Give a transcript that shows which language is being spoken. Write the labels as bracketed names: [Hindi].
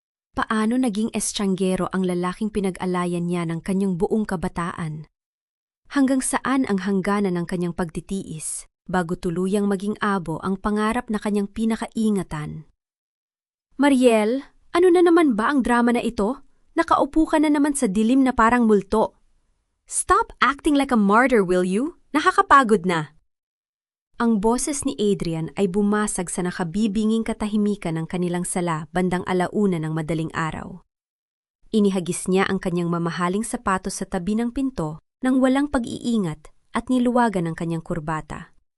[Filipino] Paano naging estranggero ang lalaking pinag-alayan niya ng kanyang buong kabataan? Hanggang saan ang hangganan ng kanyang pagtitiis bago tuluyang maging abo ang pangarap na kanyang pinakaingatan? Mariel, ano na naman ba ang drama na ito? Nakaupo ka na naman sa dilim na parang multo. [English] Stop acting like a martyr, will you? [Filipino] Nakakapagod na. Ang boses ni Adrian ay bumasag sa nakabibinging katahimikan ng kanilang sala bandang 1:00 ng madaling araw. Inihagis niya ang kanyang mamahaling sapatos sa tabi ng pinto nang walang pag-iingat at niluwagan ang kanyang kurbata.